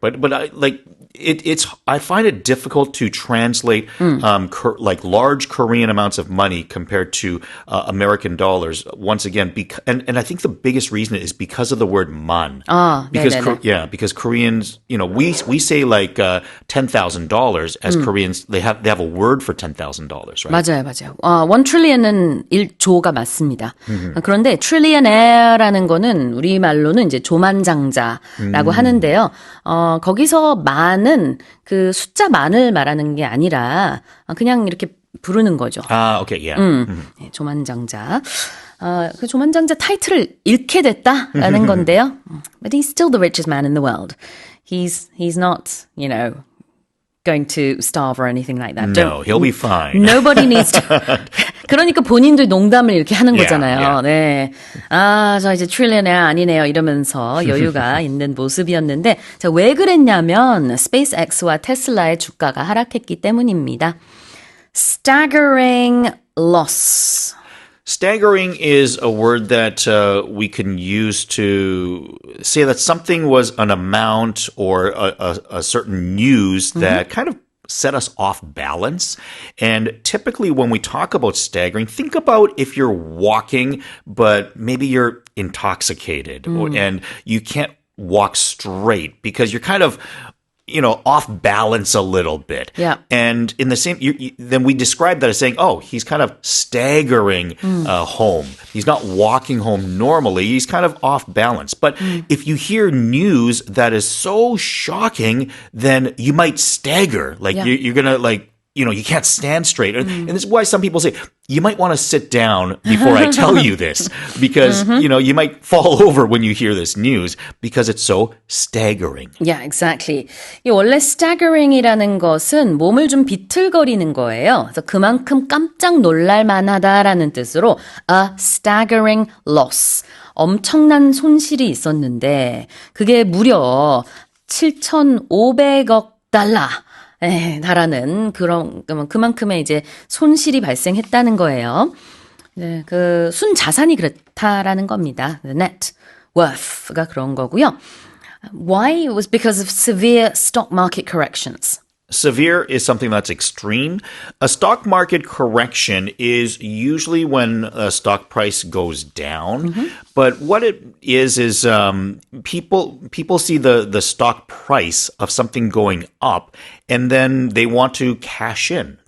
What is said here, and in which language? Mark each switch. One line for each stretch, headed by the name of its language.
English: But I find it difficult to translate like large Korean amounts of money compared to American dollars. Once again, and I think the biggest reason is because of the word man. Because
Korean: 네네네.
English: because Koreans, you know, we say like $10,000 as Koreans. They have a word for $10,000, right?
Korean: 맞아요. 1 trillion은 1조가 맞습니다. 그런데 trillionaire라는 거는 우리말로는 이제 조만장자라고 하는데요. 거기서 만은 그 숫자 만을 말하는 게 아니라 그냥 이렇게 부르는 거죠.
English: Okay, yeah.
Korean: 네, 조만장자. 그 조만장자 타이틀을 잃게 됐다라는 건데요.
English: But he's still the richest man in the world. He's not, you know, going to starve or anything like that. No, he'll be fine. Nobody needs to
Korean: 그러니까 본인도 농담을 이렇게 하는
English: Yeah,
Korean: 거잖아요.
English: yeah.
Korean: 네. 아, 저 이제 트릴리언에 아니네요. 이러면서 여유가 있는 모습이었는데, 자, 왜 그랬냐면, 스페이스X와 테슬라의 주가가 하락했기 때문입니다.
English: Staggering loss. Staggering is a word that we can use to say that something was an amount or a certain news that kind of set us off balance. And typically when we talk about staggering, think about if you're walking, but maybe you're intoxicated and you can't walk straight because you're kind of off balance a little bit. Yeah. And in the same, then we describe that as saying, oh, he's kind of staggering home. He's not walking home normally. He's kind of off balance. But if you hear news that is so shocking, then you might stagger. Like Yeah. you're going to you can't stand straight. And this is why some people say, you might want to sit down before I tell you this because, you might fall over when you hear this news because it's so staggering. Yeah, exactly.
Korean: 이 원래 staggering이라는 것은 몸을 좀 비틀거리는 거예요. 그래서 그만큼 깜짝 놀랄 만하다라는 뜻으로
English: a staggering loss.
Korean: 엄청난 손실이 있었는데 그게 무려 7,500억 달러. 달하는 그만큼의 이제 손실이 발생했다는 거예요. 네, 그 순자산이 그렇다라는 겁니다. The net worth가 그런 거고요.
English: Why? It was because of severe stock market corrections. Severe is something that's extreme. A stock market correction is usually when a stock price goes down. But what it is people see the stock price of something going up and then they want to cash in.